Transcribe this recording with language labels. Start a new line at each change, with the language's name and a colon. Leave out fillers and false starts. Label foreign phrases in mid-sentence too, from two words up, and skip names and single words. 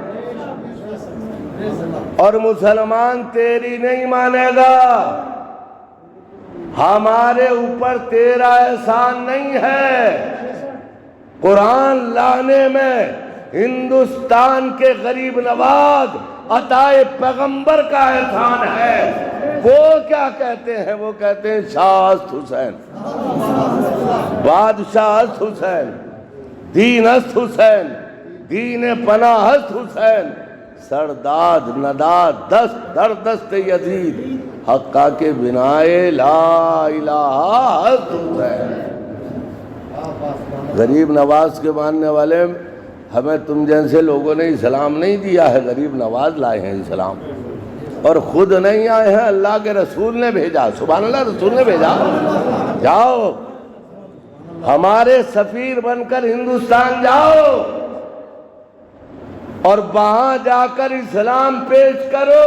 Urdu: اور مسلمان تیری نہیں مانے گا، ہمارے اوپر تیرا احسان نہیں ہے، قرآن لانے میں ہندوستان کے غریب نواز عطائے پیغمبر کا احسان ہے۔ وہ کیا کہتے ہیں؟ وہ کہتے ہیں
Persian: شاہست حسین، بادشاہست حسین، دینست حسین، دین پناہست حسین، سرداد نداد دست در دست یزید، حقا کے بنائے لا الہ حسین۔
Urdu: غریب نواز کے ماننے والے ہمیں تم جیسے لوگوں نے اسلام نہیں دیا ہے، غریب نواز لائے ہیں اسلام، اور خود نہیں آئے ہیں، اللہ کے رسول نے بھیجا،
Arabic: سبحان اللہ،
Urdu: رسول نے بھیجا، جاؤ ہمارے سفیر بن کر ہندوستان جاؤ اور وہاں جا کر اسلام پیش کرو۔